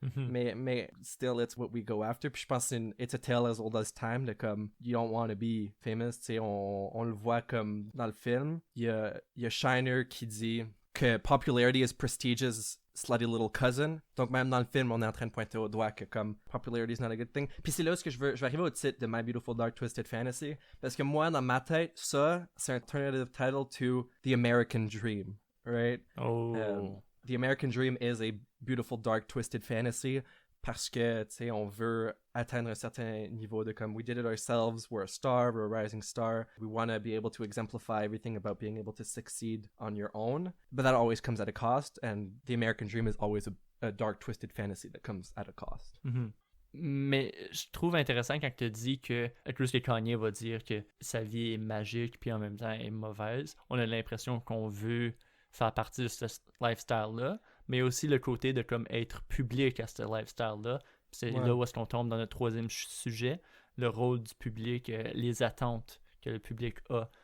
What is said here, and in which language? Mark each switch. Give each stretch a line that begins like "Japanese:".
English: Mais still it's what we go after.
French: Puis je pense que
English: it's a tale as old as time de comme you don't want to be famous.
French: Tu sais, on le voit comme dans le film. Il y a Shiner qui dit que
English: popularity is prestige's slutty little cousin.
French: Donc même dans le film, on est en train de pointer au doigt que comme
English: popularity is not a good thing.
French: Puis c'est là où je vais arriver au titre de My Beautiful Dark Twisted Fantasy. Parce que moi, dans ma tête, ça, c'est un alternative title to The American Dream. Right? Oh.
English: The American Dream is a beautiful dark twisted fantasy.
French: Parce que, tu sais, on veut atteindre un certain niveau de comme,
English: we did it ourselves, we're a star, we're a rising star. We want to be able to exemplify everything about being able to succeed on your own. But that always comes at a cost, and the American dream is always a dark, twisted fantasy that comes at a cost.
French: Mais je trouve intéressant quand tu dis que Chris Kanye va dire que sa vie est magique puis en même temps est mauvaise. On a l'impression qu'on veut faire partie de ce lifestyle-là, mais aussi le côté de comme être public à ce lifestyle-là. C'est là où est-ce qu'on tombe dans notre troisième sujet, le rôle du public, les attentes que le public a.